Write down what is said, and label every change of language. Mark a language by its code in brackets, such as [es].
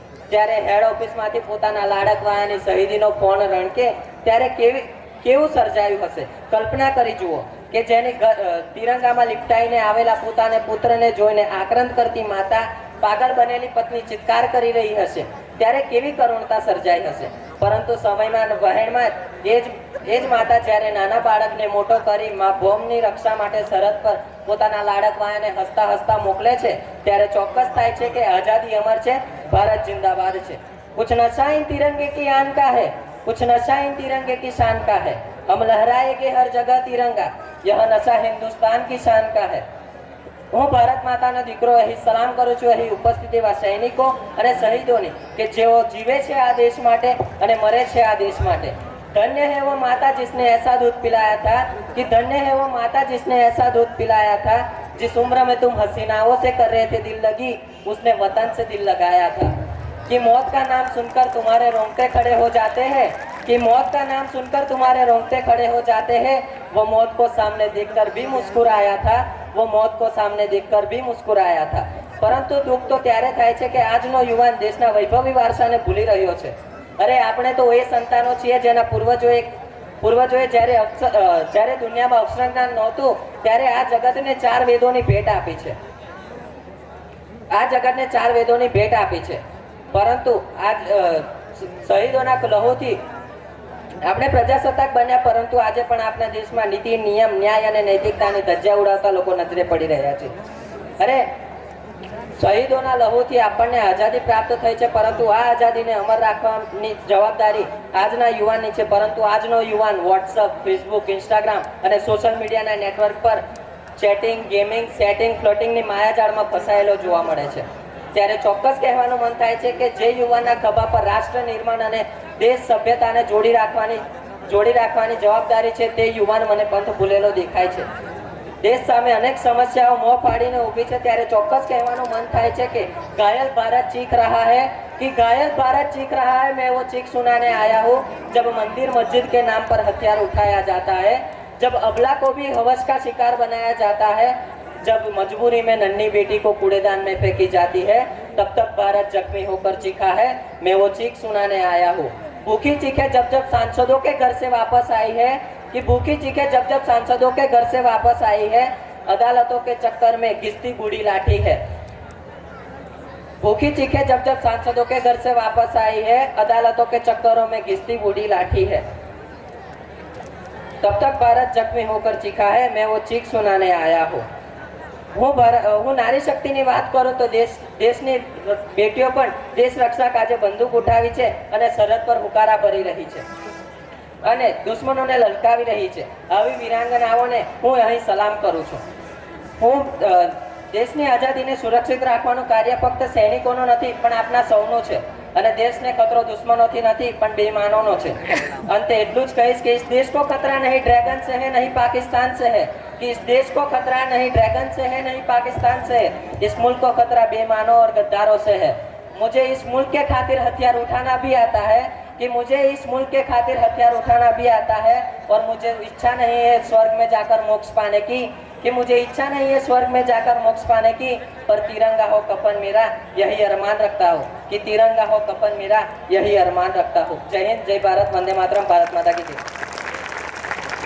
[gu] ત્યારે હેડ ઓફિસમાંથી પોતાના લાડકવાયાની શહીદીનો ફોન રણકે ત્યારે કેવું સર્જાયું હશે કલ્પના કરી જુઓ, કે જેની તિરંગામાં લિપટાઈને આવેલા પોતાને પુત્રને જોઈને આક્રંદ કરતી માતા, પાગલ બનેલી પત્ની ચિત્કાર કરી રહી હશે, ત્યારે કેવી કરુણતા સર્જાઈ હશે। પરંતુ સમયમાં વહેણમાં એ જ માતા જ્યારે નાના બાળકને મોટો કરી મા ભૌમની રક્ષા માટે સરહદ પર પોતાના લાડકવાયાને હસતા હસતા મોકલે છે, ત્યારે ચોક્કસ થાય છે કે આઝાદી અમર છે, ભારત जिंदाबाद છે। [hi] कुछ नशा इन तिरंगे की आन का है, कुछ नशा इन तिरंगे की शान का है, हम लहराएंगे हर जगह तिरंगा, यह नशा हिंदुस्तान की शान का है। [gu] હું ભારત માતાનો દીકરો અહીં સલામ કરું છું અહીં ઉપસ્થિત એવા સૈનિકો અને શહીદોની કે જેઓ જીવે છે આ દેશ માટે અને મરે છે આ દેશ માટે। [hi] धन्य है वो माता जिसने ऐसा दूध पिलाया था, कि धन्य है वो माता जिसने ऐसा दूध पिलाया था, जिस उम्र में तुम हसीनाओं से कर रहे थे दिल लगी, उसने वतन से दिल लगाया था। कि मौत का नाम सुनकर तुम्हारे रोंगटे खड़े हो जाते हैं, कि मौत का नाम सुनकर तुम्हारे रोंगटे खड़े हो जाते हैं, वो मौत को सामने देखकर भी मुस्कुराया था, वो मौत को सामने देखकर भी मुस्कुराया था। [gu] પરંતુ દુઃખ તો ત્યારે થાય છે કે આજનો યુવાન દેશના વૈભવી વારસાને ભૂલી રહ્યો છે। અરે આપણે તો એ સંતાનો છીએ જેના પૂર્વજોએ જ્યારે દુનિયામાં અક્ષરજ્ઞાન નહોતું ત્યારે આ જગતને 4 વેદોની ભેટ આપી છે, આ જગતને 4 વેદોની ભેટ આપી છે। પરંતુ આ શહીદોના લહુથી આપણે પ્રજાસત્તાક બન્યા, પરંતુ આજે પણ આપણા દેશમાં નીતિ, નિયમ, ન્યાય અને નૈતિકતાની ધज्जा ઉડાવતા લોકો નજરે પડી રહ્યા છે। અરે શહીદોના લહુથી આપણને આઝાદી પ્રાપ્ત થઈ છે, પરંતુ આ આઝાદીને અમર રાખવાની જવાબદારી આજના યુવાનની છે। પરંતુ આજનો યુવાન વોટ્સઅપ, ફેસબુક, ઇન્સ્ટાગ્રામ અને સોશિયલ મીડિયાના નેટવર્ક પર ચેટિંગ, ગેમિંગ, સેટિંગ, ફ્લોટિંગની માયાજાળમાં ફસાયેલો જોવા મળે છે। ત્યારે ચોક્કસ કહેવાનું મન થાય છે કે જે યુવાનના ખભા પર રાષ્ટ્ર નિર્માણ અને દેશ સભ્યતાને જોડી રાખવાની જવાબદારી છે તે યુવાન મને પંથ ભૂલેલો દેખાય છે। देश सामे अनेक समस्याओं मोह फाड़ीने ऊभी है त्यारे चौक्कस कहवानुं मन थाय छे कि [hi] घायल भारत चीख रहा है कि घायल भारत चीख रहा है। मैं वो चीख सुनाने आया हूँ जब मंदिर मस्जिद के नाम पर हथियार उठाया जाता है, जब अबला को भी हवस का शिकार बनाया जाता है, जब मजबूरी में नन्ही बेटी को कूड़ेदान में फेंकी जाती है, तब तक भारत जख्मी होकर चीखा है। मैं वो चीख सुनाने आया हूँ। भूखी चीखें जब जब सांसदों के घर से वापस आई है कि भूखी चीखें जब जब सांसदों के घर से वापस आई है, अदालतों के चक्कर में घिसती बूढ़ी लाठी है। भूखी चीखें जब जब सांसदों के घर से वापस आई है, अदालतों के चक्करों में घिसती बूढ़ी लाठी है, तब तक भारत जख्मी होकर चीखा है। मैं वो चीख सुनाने आया हूँ। [gu] હું નારી શક્તિની વાત કરું તો દેશની બેટીઓ પણ દેશ રક્ષા કાજે બંદૂક ઉઠાવી છે અને સરહદ પર હુકારા ભરી રહી છે અને દુશ્મનોને લલકાવી રહી છે। આવી વીરાંગનાઓને હું અહીં સલામ કરું છું। હું દેશની આઝાદીને સુરક્ષિત રાખવાનું કાર્ય ફક્ત સૈનિકોનો નથી પણ આપના સૌનો છે અને દેશને ખતરો દુશ્મનોથી નથી પણ બેઈમાનોનો છે। અંતે એટલું જ કહીશ કે [hi] इस देश को खतरा नहीं ड्रैगन से है, नहीं पाकिस्तान से है, कि इस देश को खतरा नहीं ड्रैगन से है, नहीं पाकिस्तान से है, इस मुल्क को खतरा बेईमानों और गद्दारों से है। मुझे इस मुल्क के खातिर हथियार उठाना भी आता है कि मुझे इस मुल्क के खातिर हथियार उठाना भी आता है और मुझे इच्छा नहीं है स्वर्ग में जाकर मोक्ष पाने की, कि मुझे इच्छा नहीं है स्वर्ग में जाकर मोक्ष पाने की, पर तिरंगा हो कफन मेरा यही अरमान रखता हूँ, कि तिरंगा हो कफन मेरा यही अरमान रखता हूँ। जय हिंद, जय भारत, वंदे मातरम, भारत माता की जय।